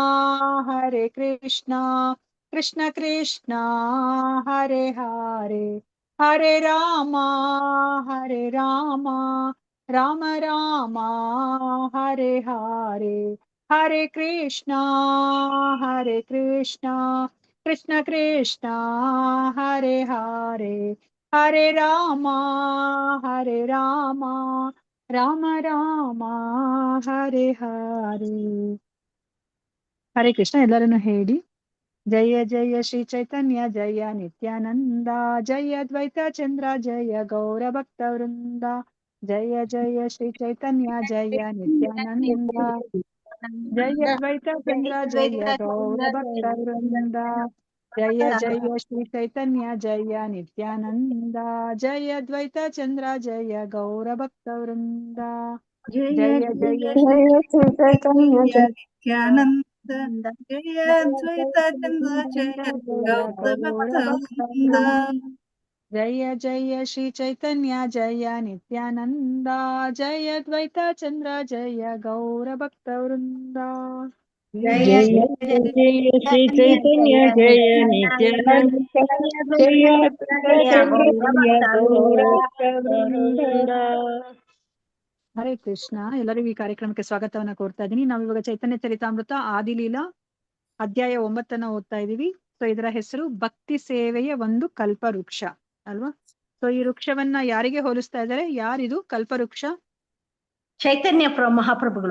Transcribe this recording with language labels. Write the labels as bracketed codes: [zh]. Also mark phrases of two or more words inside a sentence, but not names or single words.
[sa] कृष्ण कृष्ण हरे हरे हरे राम राम राम हरे हरे हरे कृष्ण कृष्ण कृष्ण हरे हरे हरे राम राम राम हरे हरे. ಹರೇ ಕೃಷ್ಣ. [kn] ಎಲ್ಲರನ್ನು ಹೇಳಿ [sa] ಜಯ ಜಯ ಶ್ರೀ ಚೈತನ್ಯ ಜಯ ನಿತ್ಯಾನಂದ ಜಯ ಅದ್ವೈತ ಚಂದ್ರ ಜಯ ಗೌರ ಭಕ್ತ ವೃಂದ. ಜಯ ಜಯ ಶ್ರೀ ಚೈತನ್ಯ ಜಯ ನಿತ್ಯಾನಂದ ಜಯ ಅದ್ವೈತ ಚಂದ್ರ ಜಯ ಗೌರ ಭಕ್ತ ವೃಂದ. ಜಯ ಜಯ ಶ್ರೀ ಚೈತನ್ಯ ಜಯ ನಿತ್ಯಾನಂದ ಜಯ ಅದ್ವೈತ ಚಂದ್ರ ಜಯ ಗೌರ ಭಕ್ತ ವೃಂದ. जय ಜಯ जय ಜಯ श्री चैतन्य जय नित्यानंद जय जय अद्वैत चंद्र जय गौर भक्त वृंद. जय जय श्री चैतन्य जय नित्यानंद जय अद्वैत चंद्र जय गौर भक्त वृंद. जय जय जय जय श्री चैतन्य जय नित्यानंद जय अद्वैत चंद्र जय गौर भक्तवृंद. [kn] ಹರೇ ಕೃಷ್ಣ. ಎಲ್ಲರಿಗೂ ಈ ಕಾರ್ಯಕ್ರಮಕ್ಕೆ ಸ್ವಾಗತವನ್ನ ಕೋರ್ತಾ ಇದ್ದೀನಿ. ನಾವು ಇವಾಗ ಚೈತನ್ಯ ಚರಿತಾಮೃತ ಆದಿಲೀಲಾ ಅಧ್ಯಾಯ 9 ಓದ್ತಾ ಇದೀವಿ. ಸೊ ಇದರ ಹೆಸರು ಭಕ್ತಿ ಸೇವೆಯ ಒಂದು ಕಲ್ಪವೃಕ್ಷ. ಅಲ್ವಾ? ಸೊ ಈ ವೃಕ್ಷವನ್ನ ಯಾರಿಗೆ ಹೋಲಿಸ್ತಾ ಇದ್ದಾರೆ? ಯಾರಿದು ಕಲ್ಪವೃಕ್ಷ? ಚೈತನ್ಯ ಮಹಾಪ್ರಭುಗಳು.